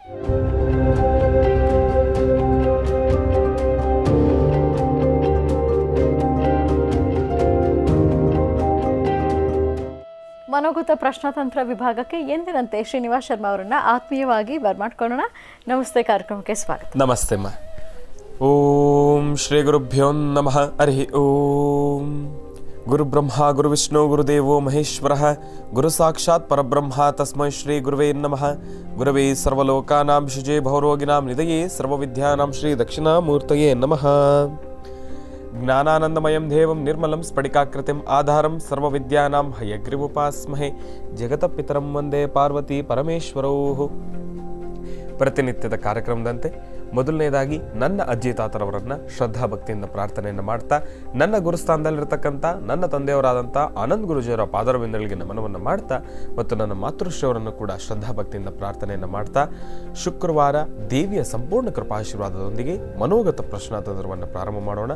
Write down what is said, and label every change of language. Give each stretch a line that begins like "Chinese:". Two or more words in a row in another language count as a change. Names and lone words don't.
Kannada: ಮನೋಗತ ಪ್ರಶ್ನಾತಂತ್ರ ವಿಭಾಗಕ್ಕೆ ಎಂದಿನಂತೆ ಶ್ರೀನಿವಾಸ್ ಶರ್ಮಾ ಅವರನ್ನ ಆತ್ಮೀಯವಾಗಿ ಬರ್ಮಾಡ್ಕೊಳ್ಳೋಣ. ನಮಸ್ತೆ, ಕಾರ್ಯಕ್ರಮಕ್ಕೆ ಸ್ವಾಗತ. ನಮಸ್ತೆ ಅಮ್ಮ.
Sanskrit: ಓಂ ಶ್ರೀ ಗುರುಭ್ಯೋ ನಮಃ. ಹರಿ ಓಂ. ಗುರು ಬ್ರಹ್ಮ ಗುರು ವಿಷ್ಣು ಗುರುದೇವೋ ಮಹೇಶ್ವರ ಗುರು ಸಾಕ್ಷಾತ್ ಪರಬ್ರಹ್ಮ ತಸ್ಮೈ ಶ್ರೀ ಗುರುವೇ ನಮಃ. ಗುರವೇ ಸರ್ವಲೋಕಾನಾಂ ಶುಜೇ ಭವರೋಗಿನಾಂ ನಿಧಯೇ ಸರ್ವವಿದ್ಯಾನಾಂ ಶ್ರೀ ದಕ್ಷಿಣಾಮೂರ್ತಯೇ ನಮಃ. ಜ್ಞಾನಾನಂದಮಯಂ ದೇವಂ ನಿರ್ಮಲಂ ಸ್ಫಟಿಕಾಕೃತಿಂ ಆಧಾರಂ ಸರ್ವವಿದ್ಯಾನಾಂ ಹಯಗ್ರೀವೋಪಾಸ್ಮಹೇ ಜಗತಪಿತರಂ ವಂದೇ ಪಾರ್ವತಿ ಪರಮೇಶ್ವರೌ.
Kannada: ಪ್ರತಿನಿತ್ಯದ ಕಾರ್ಯಕ್ರಮದಂತೆ ಮೊದಲನೇದಾಗಿ ನನ್ನ ಅಜ್ಜಿ ತಾತರವರನ್ನ ಶ್ರದ್ಧಾ ಭಕ್ತಿಯಿಂದ ಪ್ರಾರ್ಥನೆಯನ್ನು ಮಾಡ್ತಾ, ನನ್ನ ಗುರುಸ್ಥಾನದಲ್ಲಿರ್ತಕ್ಕಂಥ ನನ್ನ ತಂದೆಯವರಾದಂಥ ಆನಂದ್ ಗುರುಜಿಯವರ ಪಾದರವಿಂದಗಳಿಗೆ ನಮನವನ್ನು ಮಾಡ್ತಾ, ಮತ್ತು ನನ್ನ ಮಾತೃಶ್ರೀಯವರನ್ನು ಕೂಡ ಶ್ರದ್ಧಾ ಭಕ್ತಿಯಿಂದ ಪ್ರಾರ್ಥನೆಯನ್ನು ಮಾಡ್ತಾ, ಶುಕ್ರವಾರ ದೇವಿಯ ಸಂಪೂರ್ಣ ಕೃಪಾಶೀರ್ವಾದದೊಂದಿಗೆ ಮನೋಗತ ಪ್ರಶ್ನಾತಂತ್ರವನ್ನು ಪ್ರಾರಂಭ ಮಾಡೋಣ.